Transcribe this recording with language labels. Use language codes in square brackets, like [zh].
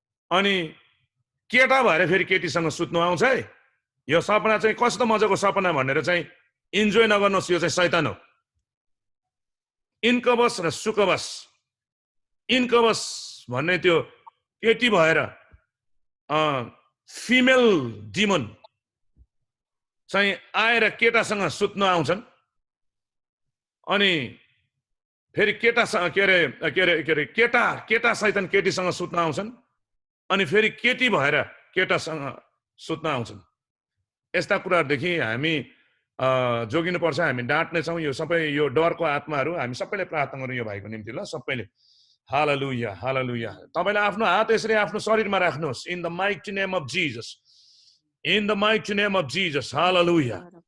[ne] अनि केटा भएर फेरि केटीसँग सुत्नु आउँछ है। यो सपना चाहिँ कस्तो मजाको सपना भनेर चाहिँ इन्जोय नगर्नुहोस्, यो चाहिँ शैतान हो। इन्कबस र सुकबस, इन्कबस भन्ने त्यो केटी भएर फिमेल डिमन चाहिँ आएर केटासँग सुत्न आउँछन्। अनि फेरि केटासँग केटा शैतान केटीसँग सुत्न आउँछन्। अनि फेरि केटी भएर केटासँग सुत्न आउँछन्। यस्ता कुराहरूदेखि हामी जोगिनुपर्छ, हामी डाँट्नेछौँ। यो सबै यो डरको आत्माहरू हामी सबैले प्रार्थना गरौँ यो भाइको निम्ति ल, सबैले। हालेलुया, हालेलुया। तपाईले आफ्नो हात यसरी आफ्नो शरीरमा राख्नुहोस्। [en] In the mighty name of Jesus, in the mighty name of Jesus, hallelujah.